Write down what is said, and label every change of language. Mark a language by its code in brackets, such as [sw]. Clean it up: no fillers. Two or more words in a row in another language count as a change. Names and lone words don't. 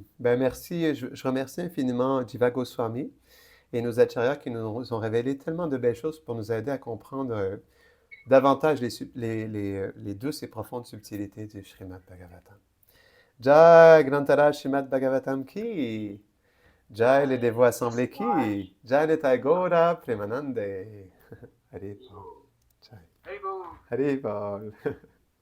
[fr] Ben merci, je remercie infiniment Jiva Goswami et nos acharyas qui nous ont révélé tellement de belles choses pour nous aider à comprendre davantage les douces et profondes subtilités du Srimad Bhagavatam. Jai Grantara Srimad Bhagavatam ki, Jai les dévots assemblés ki, Jai Nitai Gaura Premanande. Haribol. Jai. Haribol. Haribol.